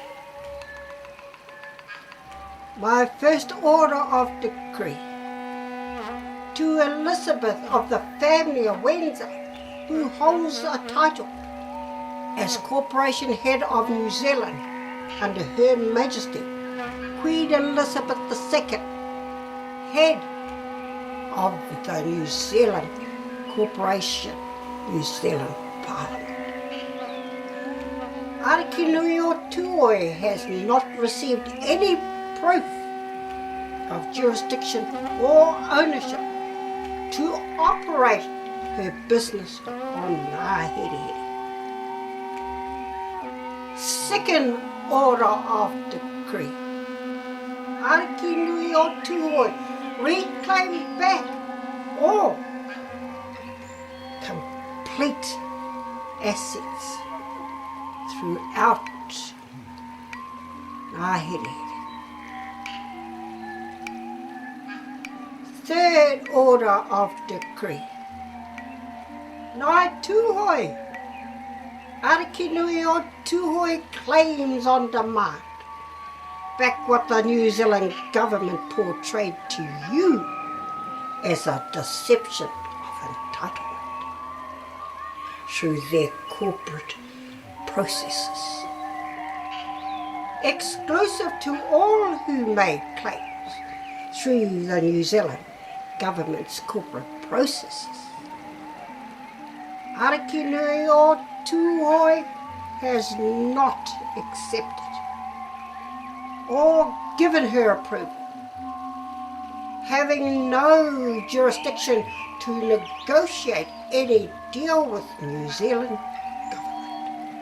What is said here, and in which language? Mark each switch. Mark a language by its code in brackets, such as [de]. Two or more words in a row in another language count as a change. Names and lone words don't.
[en] My first order of decree to Elizabeth of the family of Windsor, who holds a title as Corporation Head of New Zealand under Her Majesty Queen Elizabeth II, Head of the New Zealand Corporation, New Zealand Parliament. Arikinui o Tuhoe has not received any proof of jurisdiction or ownership to operate her business on Ngaherehere. Second order of decree. Arikinui o Tuhoe reclaim back all complete assets throughout Ngaherehere. Third order of decree. [mi] Nai Tuhoe. [en] Arikinui o Tuhoe claims on demand back what the New Zealand government portrayed to you as a deception of entitlement through their corporate processes. Exclusive to all who made claims through the New Zealand government's corporate processes. Arikinui o Tuhoe has not accepted or given her approval, having no jurisdiction to negotiate any deal with New Zealand government.